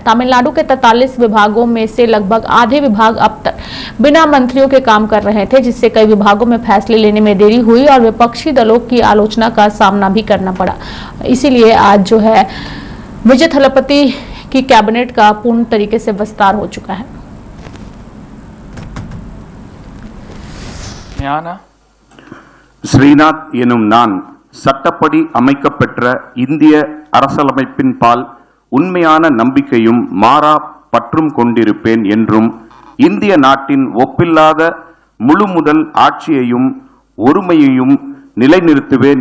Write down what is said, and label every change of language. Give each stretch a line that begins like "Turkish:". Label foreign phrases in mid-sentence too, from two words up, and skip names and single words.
Hindi: तमिलनाडु के 43 विभागों में से लगभग आधे विभाग अब तक बिना मंत्रियों के काम कर रहे थे, जिससे कई विभागों में फैसले लेने में देरी हुई और विपक्षी दलों की आलोचना का सामना भी करना पड़ा। इसीलिए आज जो है विजय थलपति की कैबिनेट का पूर्ण तरीके से विस्तार हो चुका है।
Tamil: ஸ்ரீநாத் எனும் நான் சட்டப்படி அமைக்கப்பெற்ற இந்திய அரசியலமைப்பின் பால் உண்மையான நம்பிக்கையும் மாறா பற்றும் கொண்டிருப்பேன் என்றும் இந்திய நாட்டின் ஒப்பில்லாத முழு முதல் ஆட்சியையும் ஒருமையையும் நிலைநிறுத்துவேன்